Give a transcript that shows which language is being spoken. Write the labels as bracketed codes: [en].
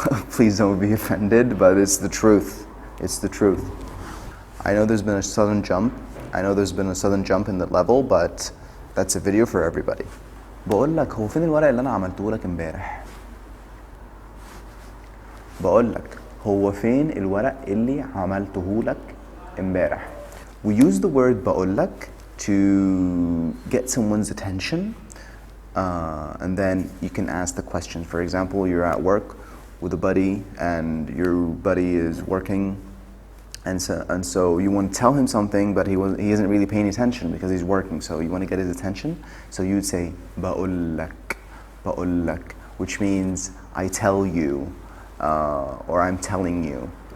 [en] Please don't be offended, but it's the truth. It's the truth. I know there's been a sudden jump. In the level, but that's a video for everybody. [ar] بقول لك هو فين الورق اللي أنا عملته لك امبارح؟ بقول لك [en] هو فين الورق اللي عملته لك امبارح؟ We use the word بقول لك to get someone's attention, and then you can ask the question. For example, you're at work. with a buddy and your buddy is working and so you want to tell him something but he isn't really paying attention because he's working, so you want to get his attention, so you'd say بقولك, which means I tell you or I'm telling you.